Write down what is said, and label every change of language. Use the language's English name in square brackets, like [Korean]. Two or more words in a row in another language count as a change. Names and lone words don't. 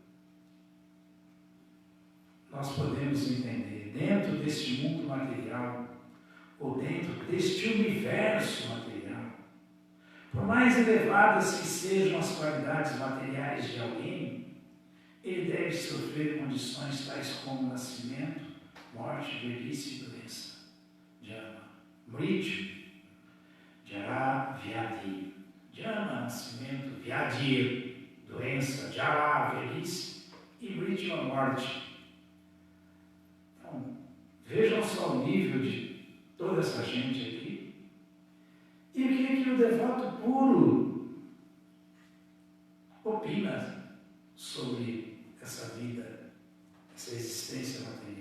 [Portuguese] nós podemos entender, dentro deste mundo material, ou dentro deste universo material, por mais elevadas que sejam as qualidades materiais de alguém, ele deve sofrer condições tais como nascimento, morte, velhice e doença. [Sanskrit] Jama, mrityu, jara, vyadhi. Jama, nascimento, vyadhi, [Portuguese] doença, jara, velhice e mrityu, a morte. Então, vejam só o nível de toda essa gente aqui. E o que o devoto puro opina sobre essa vida, essa existência material?